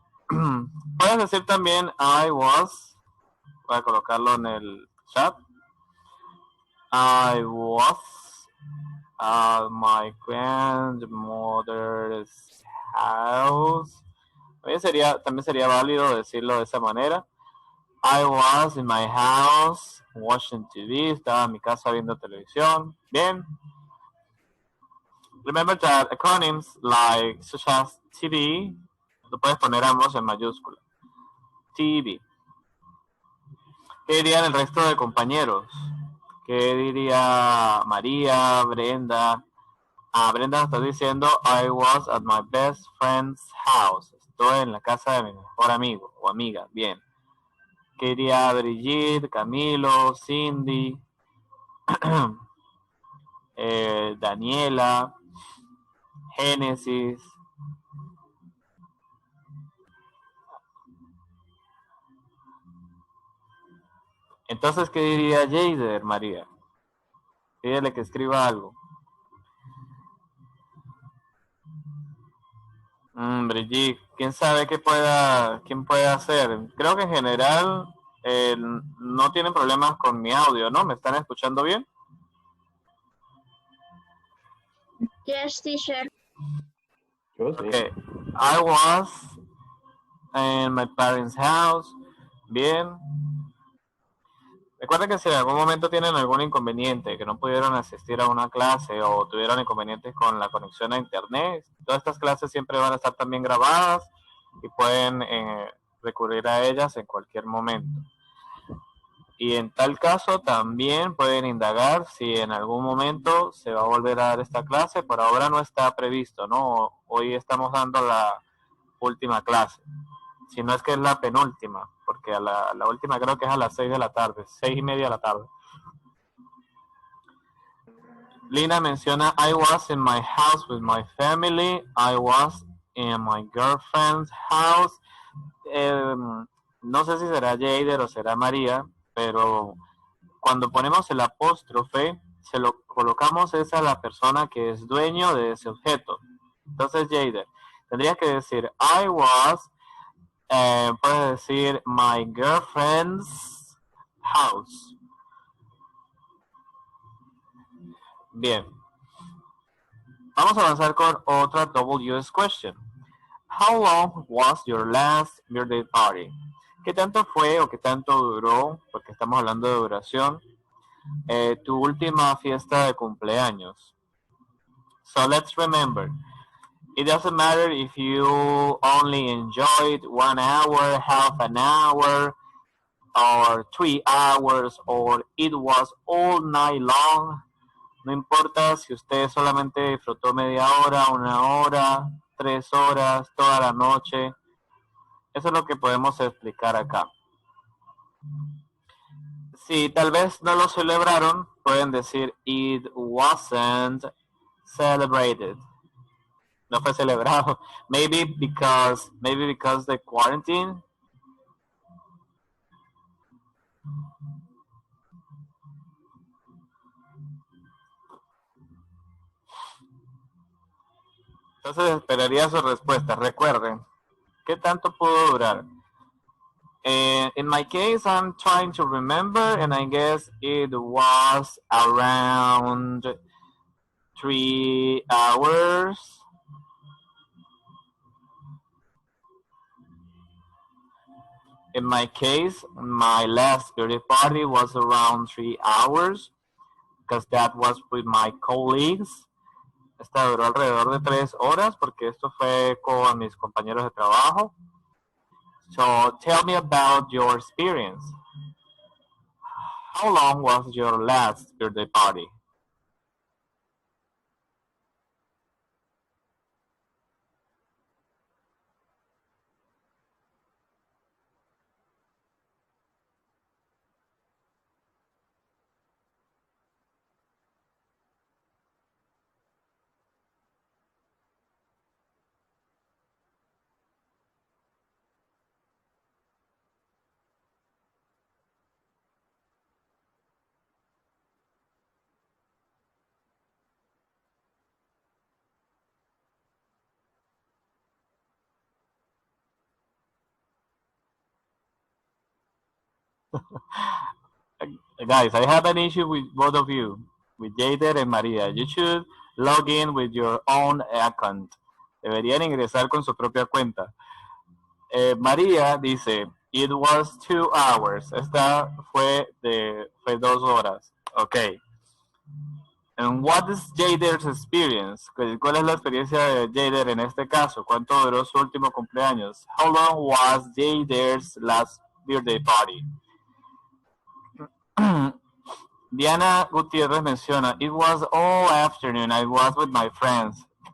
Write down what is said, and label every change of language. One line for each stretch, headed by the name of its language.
Spanish: Puedes decir también
English: I was.
Spanish: Voy a colocarlo en el chat.
English: I was at my grandmother's house.
Spanish: También sería válido decirlo de esa manera.
English: I was in my house watching TV.
Spanish: Estaba en mi casa viendo televisión. Bien.
English: Remember that acronyms such as TV,
Spanish: lo puedes poner ambos en mayúscula. TV. ¿Qué dirían el resto de compañeros? ¿Qué diría María, Brenda? Brenda está diciendo,
English: I was at my best friend's house.
Spanish: Estoy en la casa de mi mejor amigo o amiga. Bien. ¿Qué diría Brigitte, Camilo, Cindy, Daniela, Génesis? Entonces, ¿qué diría Jader, María? Pídele que escriba algo. Brigitte, ¿quién sabe quién puede hacer? Creo que en general no tienen problemas con mi audio, ¿no? ¿Me están escuchando bien?
English: Yes, teacher.
Spanish: Yo sí.
English: Okay. I was in my parents' house.
Spanish: Bien. Recuerden que si en algún momento tienen algún inconveniente, que no pudieron asistir a una clase o tuvieron inconvenientes con la conexión a internet, todas estas clases siempre van a estar también grabadas y pueden recurrir a ellas en cualquier momento. Y en tal caso también pueden indagar si en algún momento se va a volver a dar esta clase. Por ahora no está previsto, ¿no? Hoy estamos dando última clase. Si no es que es la penúltima, porque a la última creo que es a las 6 de la tarde, 6:30 de la tarde. Lina menciona,
English: I was in my house with my family. I was in my girlfriend's house.
Spanish: No sé si será Jader o será María, pero cuando ponemos el apóstrofe, se lo colocamos es a la persona que es dueño de ese objeto. Entonces, Jader, tendrías que decir,
English: I was,
Spanish: puedes decir,
English: my girlfriend's house.
Spanish: Bien. Vamos a avanzar con otra WS question.
English: How long was your last birthday party?
Spanish: ¿Qué tanto fue o qué tanto duró, porque estamos hablando de duración, tu última fiesta de cumpleaños?
English: So let's remember, it doesn't matter if you only enjoyed 1 hour, half an hour, or 3 hours, or it was all night long.
Spanish: No importa si usted solamente disfrutó media hora, 1 hora, 3 horas, toda la noche. Eso es lo que podemos explicar acá. Si tal vez no lo celebraron, pueden decir
English: it wasn't celebrated.
Spanish: No fue celebrado.
English: Maybe because the quarantine.
Spanish: Entonces esperaría su respuesta. Recuerden, ¿qué tanto pudo durar?
English: In my case, I'm trying to remember, and I guess it was around 3 hours. In my case, my last birthday party was around 3 hours, because that was with my colleagues.
Spanish: Esta duró alrededor de 3 horas, porque esto fue con mis compañeros de trabajo.
English: So tell me about your experience. How long was your last birthday party? Guys, I have an issue with both of you, with Jader and Maria. You should log in with your own account.
Spanish: Deberían ingresar con su propia cuenta. María dice,
English: it was 2 hours.
Spanish: Esta fue 2 horas. Ok.
English: And what is Jader's experience?
Spanish: ¿Cuál es la experiencia de Jader en este caso? ¿Cuánto duró su último cumpleaños?
English: How long was Jader's last birthday party? Diana Gutiérrez
Spanish: menciona,
English: it was all afternoon, I was with my friends.